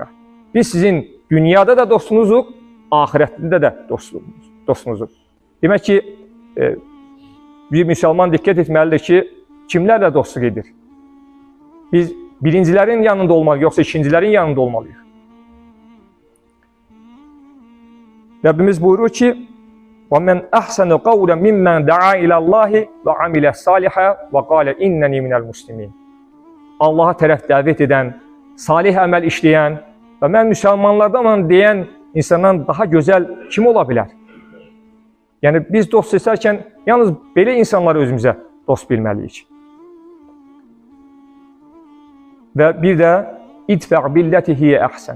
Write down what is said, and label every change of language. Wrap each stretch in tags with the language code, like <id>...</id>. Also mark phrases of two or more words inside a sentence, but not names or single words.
<az>Biz sizin dünyada da dostunuzuq, ahirətdə də dostunuzuq. Demək ki, bir müsəlman diqqət etməlidir ki, kimlərlə dostluq edir? Biz birincilərin yanında olmalıyıq, yoxsa ikincilərin yanında olmalıyıq. Rəbbimiz buyurur ki,</az> <ar>وَمَنْ أَحْسَنُ قَوْلًا مِمَّنْ دَعَا إِلَى اللّٰهِ وَعَمِلَ الصَّالِحَ وَقَالَ إِنَّنِي مِنَ الْمُسْلِمِينَ.</ar> <az>Allaha tərəf dəvət edən, salih əməl işləyən və mən müsəlmanlardanam deyən insandan daha gözəl kim ola bilər? Yəni biz dost seçərkən yalnız belə insanları özümüzə dost bilməliyik. Və bir də</az> <ar>ادفع بالتي هي أحسن.</ar>